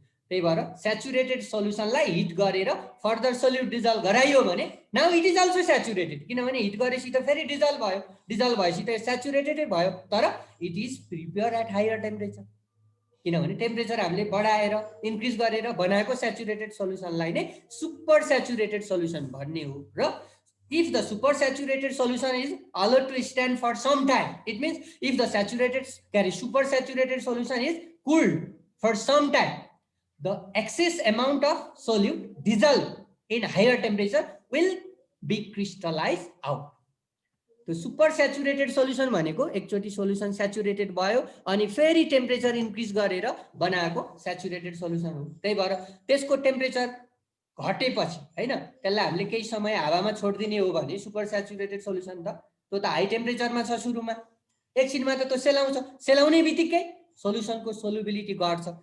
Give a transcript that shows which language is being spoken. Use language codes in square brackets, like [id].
[ne] त्यही भएर saturated सोल्युसनलाई hit गरेर फर्दर सोल्युट डिजल्भ गराइयो भने [en] now it is also saturated, [ne] किनभने हिट गरेपछि त फेरि डिजल्भ भयो, डिजल्भ भएपछि त स्याचुरेटेडै भयो। तर [en] it is prepare at higher temperature, [ne] किनभने टेम्परेचर हामीले बढाएर इन्क्रिज गरेर बनाएको स्याचुरेटेड सोल्युसनलाई नै सुपर स्याचुरेटेड सोल्युसन भन्ने हो। [en] र if the super saturated solution is allowed to stand for some time, it means if the super saturated solution is cooled for some time, the excess amount of solute dissolved in higher temperature will be crystallized out. [ne] तो super saturated solution भनेको एकचोटी solution saturated भयो अनि फेरि temperature increase गरेर बनाएको saturated solution हो। त्यही भएर त्यसको टेम्परेचर घटेपछि हैन त्यसलाई हामीले केही समय हावामा छोड्दिने हो भने सुपर स्याचुरेटेड सोल्युसन त त्यो त हाई टेम्परेचरमा छ सुरुमा, एकछिनमा त त्यो सेलाउँछ, सेलाउने बित्तिकै सोल्युसनको सोलुबिलिटी घट्छ।